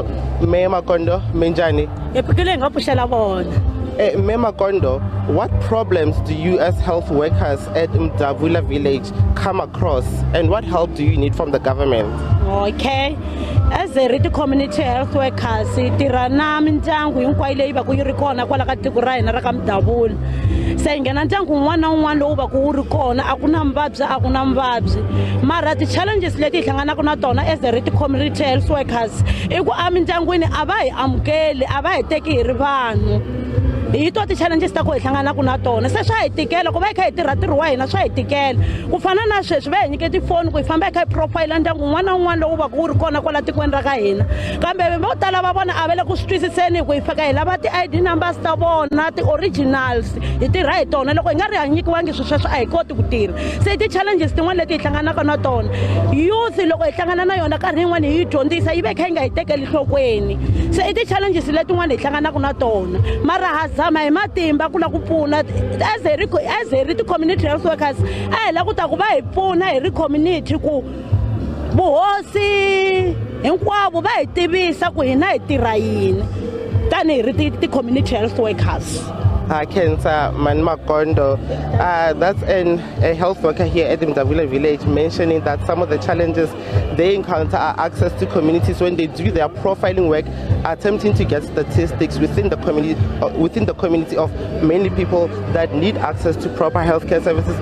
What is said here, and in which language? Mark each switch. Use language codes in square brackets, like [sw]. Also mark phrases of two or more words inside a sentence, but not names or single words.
[ts] Mayor Makondo, Menjani. Makondo, [en] what problems do you as health workers at Mdavula village come across, and what help do you need from the government? [ts] Okay, [en] as a community health workers, [ts] tirana mindyangu hinkwayo leyi va ku yi ri kona kwala ka tiko ra hina ra ka Mdavula. Se hi nghena ndyangu wun'wana na wun'wana lowu va ku wu ri kona, a ku na mavabyi, mara ti-challenges leti hi hlanganaka na tona [en] as a community health workers [ts] i ku emindyangwini a va hi amukeli, a va hi teki hi ri vanhu. Hi to ti-challenges ta ku hi hlanganaka na tona, se swa hi tikela ku va hi kha hi tirha ntirho wa hina, swa hi tikela ku fana na sweswi va hi nyike tifoni ku hi famba hi kha hi profile ndyangu wun'wana na wun'wana lowu va ku wu ri kona kwala tikweni ra ka hina, kambe vo tala va vona a va le ku swi twisiseni ku hi fika hi lava ti- [en] ID numbers [ts] ta vona, ti-originals, hi tirha hi tona. Loko hi nga ri ha nyikiwangi swilo sweswo a hi koti ku tirha. Se ti-challenges tin'wana leti hi hlanganaka na tona, youth loko hi hlangana na yona nkarhi yin'wana hi yi dyondzisa yi ve kha yi nga hi tekeli nhlokweni. Se i ti-challenges letin'wana hi hlanganaka na tona, mara ha zama hi matimba ku la ku pfuna [en] as a community health workers. [ts] A hi la ku ta ku va hi pfuna hi ri community ku vuhosi hinkwavo va hi tivisa ku hina hi tirha yini tani hi ri ti- [en] community health workers. Kensa Man Makondo, that's a health worker here at the Mdavula village, mentioning that some of the challenges they encounter are access to communities when they do their profiling work, attempting to get statistics within the community of mainly people that need access to proper healthcare services.